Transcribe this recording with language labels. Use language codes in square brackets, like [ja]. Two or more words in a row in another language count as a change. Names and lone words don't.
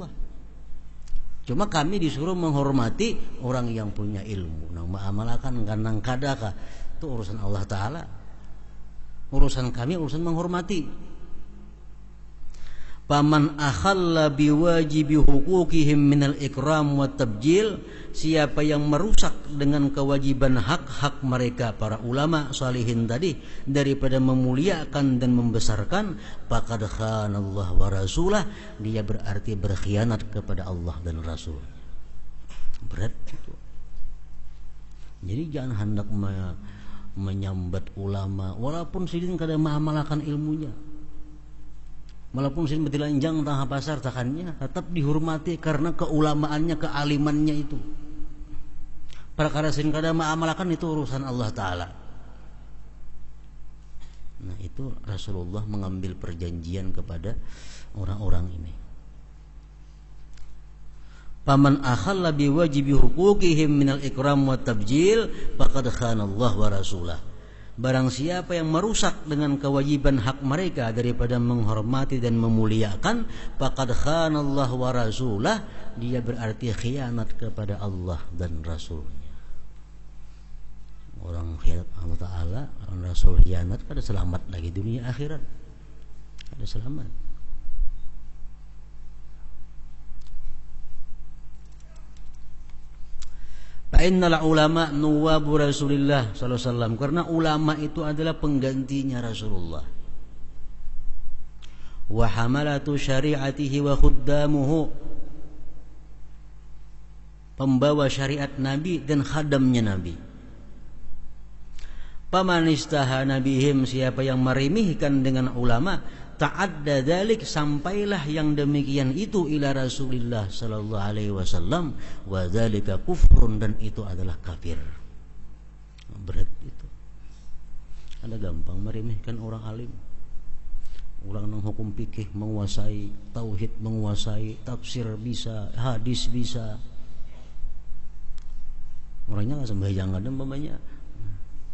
[id] Cuma kami disuruh menghormati orang yang punya ilmu, nang mengamalkan kanang kadaka, itu urusan Allah Ta'ala. Urusan kami urusan menghormati. [ar] فمن أخل بواجب حقوقهم من الإكرام والتبجيل, [id] siapa yang merusak dengan kewajiban hak-hak mereka para ulama salihin tadi daripada memuliakan dan membesarkan, [ar] فقد خان الله ورسوله, [id] dia berarti berkhianat kepada Allah dan Rasul. Berat itu. Jadi jangan hendak menyambat ulama walaupun sidin kada mengamalkan ilmunya. Walaupun sin betilanjang tengah pasar takannya, tetap dihormati karena keulamaannya, kealimannya itu. Perkara sin kada mengamalkan itu urusan Allah Ta'ala. Nah, itu Rasulullah mengambil perjanjian kepada orang-orang ini. [ar] فمن أخل بواجب حقوقهم من الإكرام والتبجيل فقد خان الله ورسوله. [id] Barang siapa yang merusak dengan kewajiban hak mereka daripada menghormati dan memuliakan, [ar] فقد خان الله ورسوله, [id] dia berarti khianat kepada Allah dan Rasulnya. Orang khianat Allah Ta'ala, orang Rasul khianat, kada selamat lagi dunia akhirat, kada selamat. [ar] فإن العلماء نواب رسول الله صلى الله عليه وسلم, [id] karena ulama itu adalah penggantinya Rasulullah. [ar] وحملة شريعته وخدامه, [id] pembawa syariat Nabi dan khadamnya Nabi. [ar] فمن استهان بهم, [id] siapa yang meremehkan dengan ulama, [ar] تعدى ذلك, [id] sampailah yang demikian itu [ar] إلى رسول الله صلى الله عليه وسلم, وذلك كفر, [id] dan itu adalah kafir. Berat itu. Ada gampang meremehkan orang alim. Orang yang hukum fikih menguasai, tauhid menguasai, tafsir bisa, hadis bisa. Orangnya enggak sembahyang ada umpamanya.